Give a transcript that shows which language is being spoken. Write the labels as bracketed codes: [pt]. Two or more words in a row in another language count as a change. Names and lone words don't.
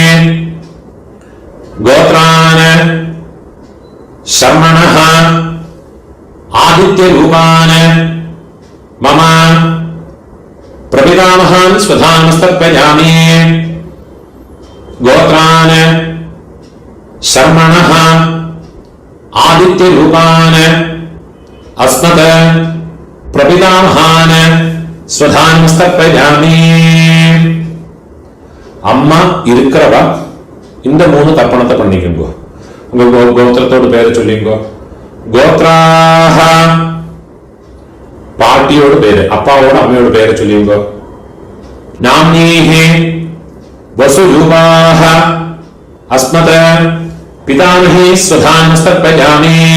[sa] ഗോത്രാന് ശർമ്മണഃ ആദിത്യരൂപാന് മമ പ്രപിതാമഹാൻ സ്വധാനസ്തപ്പയാമി. ഗോത്രാന് ശർമ്മണഃ ആദിത്യരൂപാന് അസ്മത് പ്രപിതാമഹാന് സ്വധാനസ്തപ്പയാമി. [ta] அம்மா இருக்கிறவா இந்த 3 தர்ப்பணத்தை பண்ணிக்கோங்க. உங்க கோத்திரத்தோட பேரை சொல்லிங்கோ. கோத்ராஹ பாட்டியோட பேரு அப்பாவோட அம்மையோட பேரை சொல்லிங்கோ. [sa] நாம்னீஹி வசுரூபாஹ அஸ்மத பிதாமஹி ஸ்வதானஸ்தப்பயாமி.